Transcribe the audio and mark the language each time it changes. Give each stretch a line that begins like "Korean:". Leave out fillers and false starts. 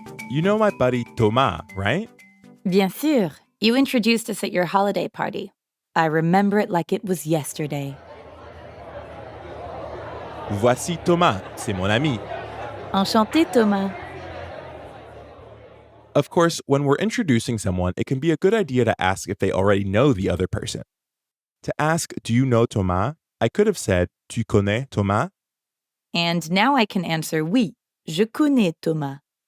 English: You know my buddy Thomas, right?
French: Bien sûr.
English: You introduced us at your holiday party. I remember it like it was yesterday.
French: Voici Thomas, c'est mon ami. Enchanté, Thomas.
English: Of course, when we're introducing someone, it can be a good idea to ask if they already know the other person. To ask, do you know Thomas? I could have said,
French: tu connais Thomas?
English: And now I can answer
French: oui. Je connais Thomas.